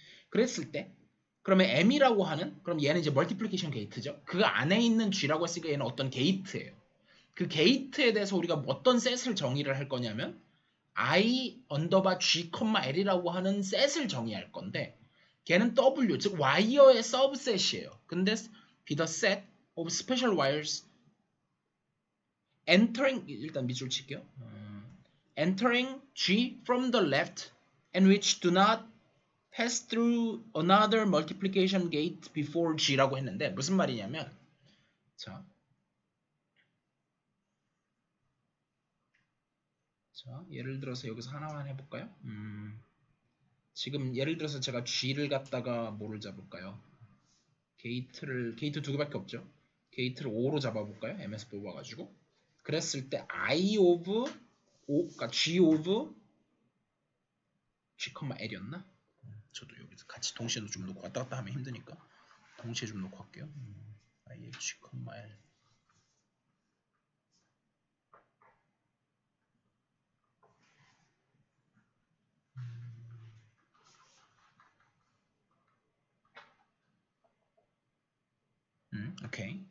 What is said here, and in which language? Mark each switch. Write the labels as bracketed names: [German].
[Korean] 그랬을 때 그러면 M이라고 하는 그럼 얘는 이제 멀티플리케이션 게이트죠. 그 안에 있는 G라고 했으니까 얘는 어떤 게이트예요. 그 게이트에 대해서 우리가 어떤 셋을 정의를 할 거냐면 I 언더바 G, L이라고 하는 셋을 정의할 건데 걔는 W 즉 와이어의 서브셋이에요. [English] 근데 be the set of special wires entering [Korean] 일단 밑줄 칠게요. [English] entering G from the left and which do not pass through another multiplication gate before [Korean] G라고 했는데 무슨 말이냐면 자 예를 들어서 여기서 하나만 해볼까요? 지금 예를 들어서 제가 G를 갖다가 뭐를 잡을까요? 게이트 두 개밖에 없죠. 게이트를 5로 잡아볼까요? MS 뽑아가지고 그랬을 때 I of 5, 그러니까 G of G, L이었나? 저도 여기서 같이 동시에 좀 놓고 왔다 갔다 하면 힘드니까 동시에 좀 놓고 할게요. I, G, L 오케이.